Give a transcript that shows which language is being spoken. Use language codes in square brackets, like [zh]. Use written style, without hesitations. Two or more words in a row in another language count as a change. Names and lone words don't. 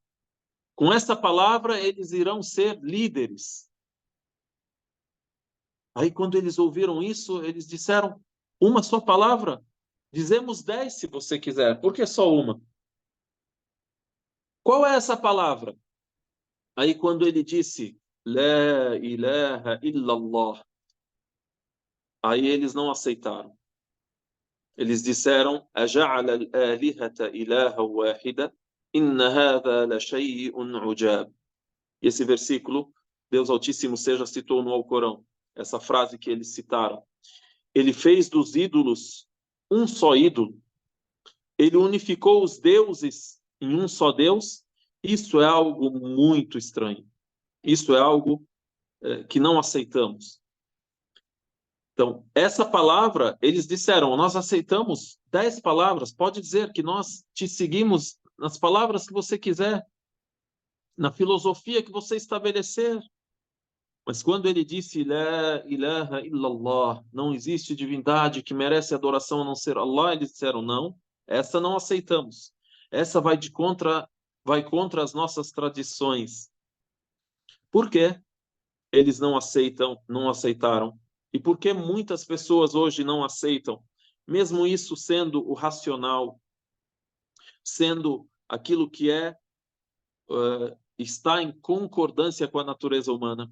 [pt] Com essa palavra, eles irão ser líderes. Aí, quando eles ouviram isso, eles disseram: uma só palavra? Dizemos 10 se você quiser. Por que só uma? Qual é essa palavra? Aí, quando ele disse [ar] لا إله إلا الله, [pt] aí eles não aceitaram. Eles disseram: [ar] أجعل الآلهة إلها واحدا إن هذا لشيء عجاب. [pt] E esse versículo, Deus Altíssimo seja, citou no Alcorão. Essa frase que eles citaram. Ele fez dos ídolos um só ídolo. Ele unificou os deuses em um só Deus. Isso é algo muito estranho. Isso é algo que não aceitamos. Então, essa palavra, eles disseram, nós aceitamos 10 palavras, pode dizer que nós te seguimos nas palavras que você quiser, na filosofia que você estabelecer. Mas quando ele disse, [ar] لا إله إلا الله, [pt] não existe divindade que merece adoração a não ser Allah, eles disseram, não, essa não aceitamos. Essa vai contra as nossas tradições. Por quê? Eles não aceitaram. E por que muitas pessoas hoje não aceitam? Mesmo isso sendo o racional, sendo aquilo que está em concordância com a natureza humana.